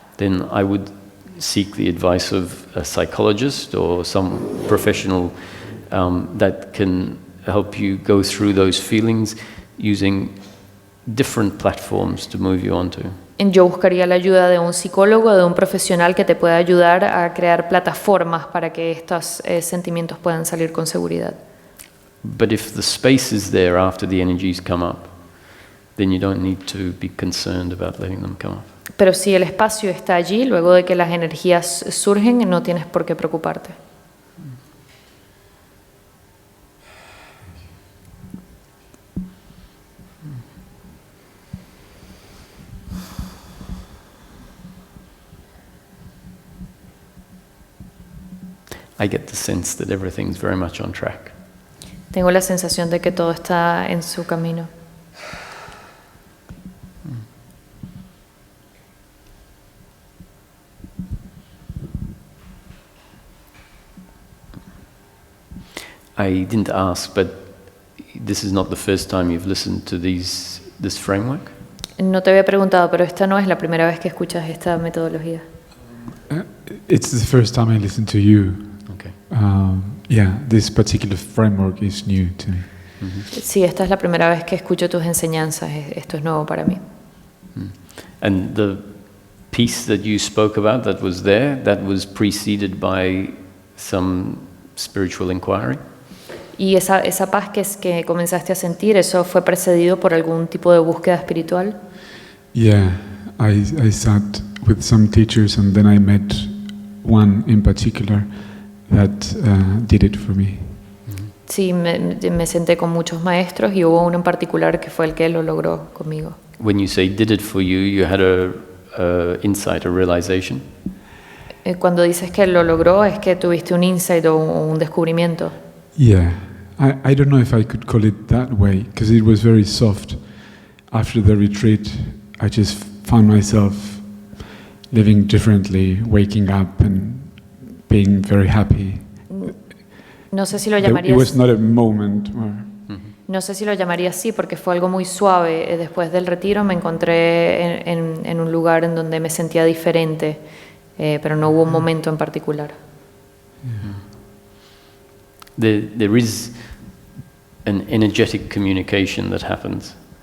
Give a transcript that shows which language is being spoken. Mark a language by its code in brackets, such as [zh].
[en] then I would seek the advice of a psychologist or some professional that can help you go through those feelings using different platforms to move you onto. [es] yo buscaría la ayuda de un psicólogo o de un profesional que te pueda ayudar a crear plataformas para que estos sentimientos puedan salir con seguridad. [en] But if the space is there after the energies come up, then you don't need to be concerned about letting them come up. [es] Pero si el espacio está allí, luego de que las energías surgen, no tienes por qué preocuparte. [en] I get the sense that everything's very much on track. [es] Tengo la sensación de que todo está en su camino. [en] I didn't ask, but this is not the first time you've listened to this framework? [es] No te había preguntado, pero esta no es la primera vez que escuchas esta metodología. [en] It's the first time I listen to you. Okay. Yeah, this particular framework is new to me. [es] Sí, esta es la primera vez que escucho tus enseñanzas. Esto es nuevo para mí. [en] And the piece that you spoke about that was there, that was preceded by some spiritual inquiry? [es] Y esa paz que comenzaste a sentir, ¿eso fue precedido por algún tipo de búsqueda espiritual? [en] Yeah, I sat with some teachers and then I met one in particular that did it for me. [es] Sí, me senté con muchos maestros y hubo uno en particular que fue el que lo logró conmigo. [en] When you say did it for you, you had a insight, a realization? [es] Cuando dices que lo logró, es que tuviste un insight o un descubrimiento. [en] Yeah, I don't know if I could call it that way because it was very soft. After the retreat, I just found myself living differently, waking up and being very happy. [es] No sé si lo [en] it [es] llamaría [en] was not a moment where, [es] No sé si lo llamaría así porque fue algo muy suave. Después del retiro me encontré en un lugar en donde me sentía diferente, pero no hubo un momento en particular. [en] There is an energetic communication that happens.